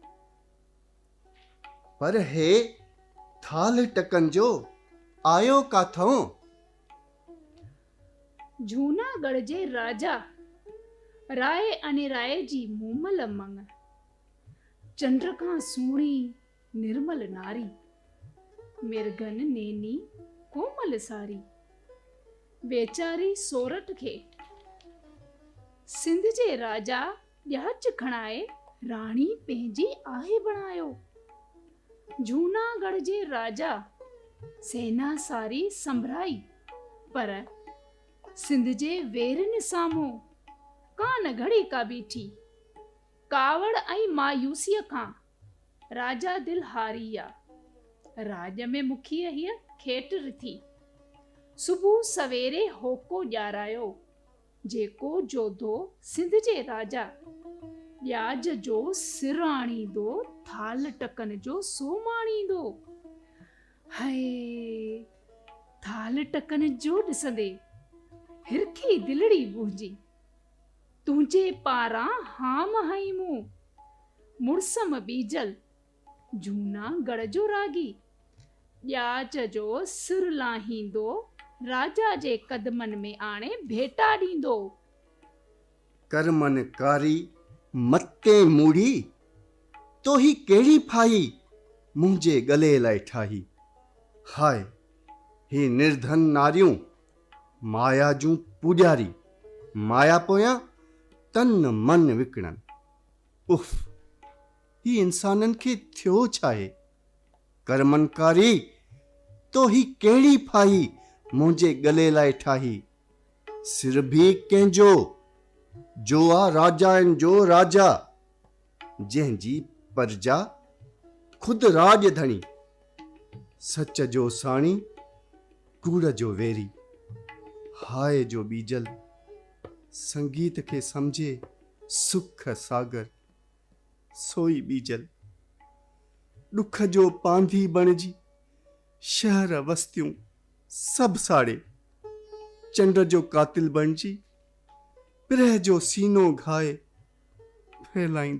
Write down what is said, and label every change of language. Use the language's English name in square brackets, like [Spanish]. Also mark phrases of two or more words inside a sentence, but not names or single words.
[Sindhi] पर हे थाल टकन जो आयो काथों? जूनागढ़ जे राजा राय अनिराय जी मूमल मंग, चंद्र खां सुहिणी निर्मल नारी, मिर्गन नेनी कोमल सारी, वेचारी सोरठ खे सिंध जे राजा ॾियाच खणाए राणी पंहिंजी आहे बणायो। जूनागढ़ जे राजा सेना सारी संभराई, पर सिंध जे वेरनि साम्हूं कान घड़ी का बीठी। कावड़ ऐं मायूसीअ खां राजा दिल हारी आ। राज में मुखीअ हीअ खेट रिथी। सुबुह सवेरे होको ॼारायो, जेको जोधो सिंध जे राजा ॾियाज जो सिर आणींदो, थाल टकन जो सो माणींदो। हाय थाल टकन जो ॾिसंदे हिरखी दिलड़ी भुंजी। तुंहिंजे पारां हाम हई मूं, मुड़सम बीजल जूनागढ़ जो रागी ॾियाच जो सिर लाहींदो, राजा जे कदमन में आणे भेटा ॾींदो। कर्मन कारी मत्ते मूढ़ी, तो ही केड़ी फाई मुंहिंजे गले लाइ ठाही। हाय ही निर्धन नारियूं माया जूं पूॼारी, माया पोयां तन मन विकणन। उफ, ही इंसानन खे थियो छाहे? कर्मनकारी तो ही केड़ी फाई मुंहिंजे गले लाइ ठाही। सिर भी कंहिंजो, जो आ राजाउनि जो राजा, जंहिंजी प्रजा खुद राजधणी। सच जो साणी, कूड़ जो वेरी। हाय जो बीजल संगीत खे समझे सुख सागर, सोई बीजल दुख जो पांधी बणजी शहर वस्तियूं सब साड़े। चंड जो कातिल बणिजी पिरह जो सीनो घाए फैलाईंदो।